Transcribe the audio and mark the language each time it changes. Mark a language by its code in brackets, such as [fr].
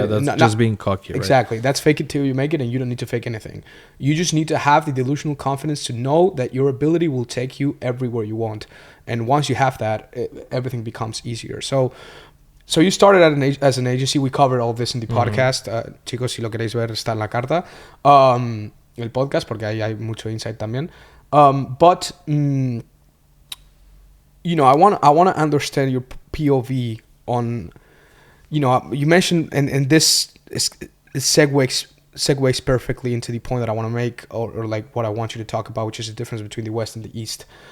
[en] Yeah, that's just being cocky, right? Exactly. That's fake it till you make it, and you don't need to fake anything. You just need to have the delusional confidence to know that your ability will take you everywhere you want. And once you have that, everything becomes easier. So you started as an agency. We covered all this in the podcast. [es] Chicos, si lo queréis ver, está en la carta. El podcast, porque ahí hay mucho insight también. [en] But I want to understand your POV on, you mentioned, and this segues perfectly into the point that I want to make, or like what I want you to talk about, which is the difference between the West and the East.